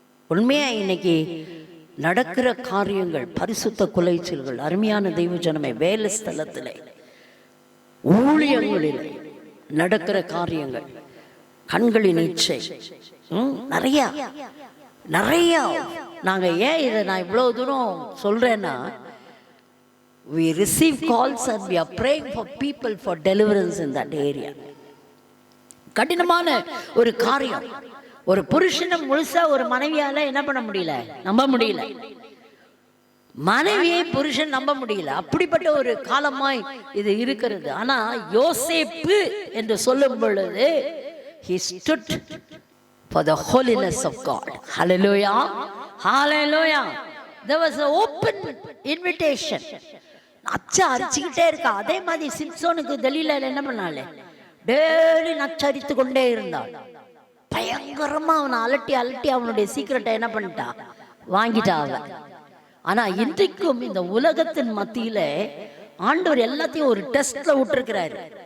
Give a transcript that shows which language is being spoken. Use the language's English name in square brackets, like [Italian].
[Tamil] உண்மையாக இன்னைக்கு நடக்கிற காரியங்கள், பரிசுத்த குலைச்சல்கள், அருமையான தெய்வ ஜனமே, வேலை ஸ்தலத்தில் ஊழியங்களில் நடக்கிற காரியங்கள், கண்களின் இச்சை நிறையா நிறையா. நாங்கள் ஏன் இதை நான் இவ்வளோ தூரம் சொல்கிறேன்னா, [English] we receive calls and we are praying for people for deliverance in that area. [Tamil] கடினமான ஒரு காரியம். ஒரு புருஷனை முழுசா ஒரு மனைவியால என்ன பண்ண முடியல, நம்ப முடியல. மனைவியை புருஷன் நம்ப முடியல. அப்படிப்பட்ட ஒரு காலமாய் இது இருக்கிறது. ஆனா யோசேப்பு என்று சொல்லும் பொழுது [English] he stood for the holiness of God. Hallelujah, hallelujah. There was an open invitation. [Tamil] நச்சை அரிச்சுக்கிட்டே இருக்கா. அதே மாதிரி சிம்சோனுக்கு தெலீலா என்ன பண்ணாலே, டெய்லி நச்சரித்து கொண்டே இருந்தாள். பயங்கரமா அவனை அலட்டி அலட்டி அவனுடைய சீக்கிரட்டை என்ன பண்ணிட்டா, வாங்கிட்டா அவன். ஆனா இன்றைக்கும் இந்த உலகத்தின் மத்தியில ஆண்டவர் எல்லாத்தையும் ஒரு டெஸ்ட்ல விட்டுருக்கிறாரு.